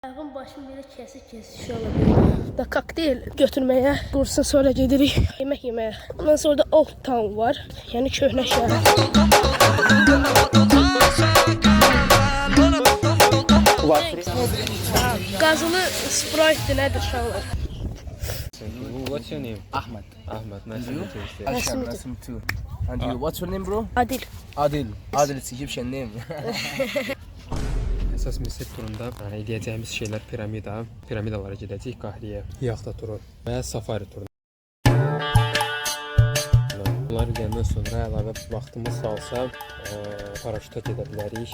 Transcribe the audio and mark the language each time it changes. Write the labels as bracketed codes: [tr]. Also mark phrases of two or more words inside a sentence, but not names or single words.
[az] Ayağım başım belə kesik şey olabilir. Da kokteyl götürmeye, bursun sonra gedirik yemek yemeye. Ondan sonra da Old Town var. Yani köhnə şəhər. Gazılı Sprite nədir uşaqlar? [en] What's your name? Ahmed. Ahmed. Nice to meet you. Asham, nice to meet you. And you, what's your name, bro? Adil. Adil. Adil, it's Egyptian name. [az] Əsas Misir turunda eləyəcəyimiz şeylər piramidalara gedəcəyik, Qahriyə, yaxta turu və safari turu. Bunları gedəndən sonra əlavə vaxtımız salsa paraşüta gedə bilərik.